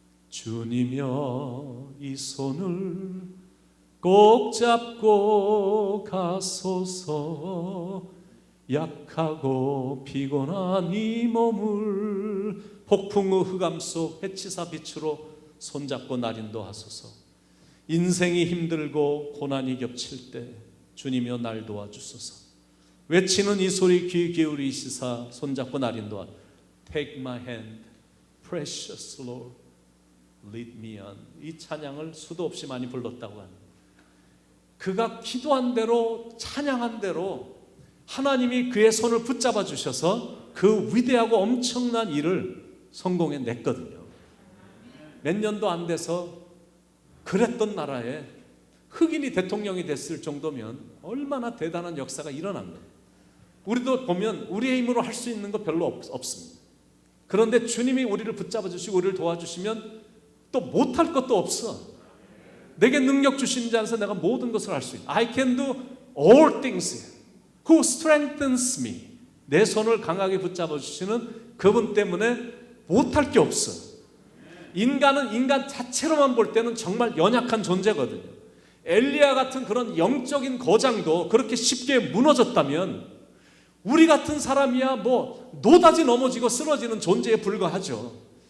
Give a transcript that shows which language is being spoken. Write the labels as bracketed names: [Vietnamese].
[Korean] 주님여 이 손을 꼭 잡고 가소서, 약하고 피곤한 이 몸을 폭풍의 흑암 속 해치사 빛으로 손잡고 날 인도하소서. 인생이 힘들고 고난이 겹칠 때 주님이여 날 도와주소서. 외치는 이 소리 귀 기울이시사 손잡고 날 인도하. [English] Take my hand, precious Lord, lead me on. [Korean] 이 찬양을 수도 없이 많이 불렀다고 합니다. 그가 기도한 대로 찬양한 대로 하나님이 그의 손을 붙잡아 주셔서 그 위대하고 엄청난 일을 성공해 냈거든요. 몇 년도 안 돼서 그랬던 나라에 흑인이 대통령이 됐을 정도면 얼마나 대단한 역사가 일어난 거예요. 우리도 보면 우리의 힘으로 할 수 있는 거 별로 없습니다. 그런데 주님이 우리를 붙잡아 주시고 우리를 도와주시면 또 못할 것도 없어. 내게 능력 주신 자 안에서 내가 모든 것을 할 수 있다. [English] I can do all things who strengthens me. [Korean] 내 손을 강하게 붙잡아 주시는 그분 때문에 못할 게 없어. 인간은 인간 자체로만 볼 때는 정말 연약한 존재거든요. 엘리야 같은 그런 영적인 거장도 그렇게 쉽게 무너졌다면 우리 같은 사람이야 노다지 넘어지고 쓰러지는 존재에 불과하죠.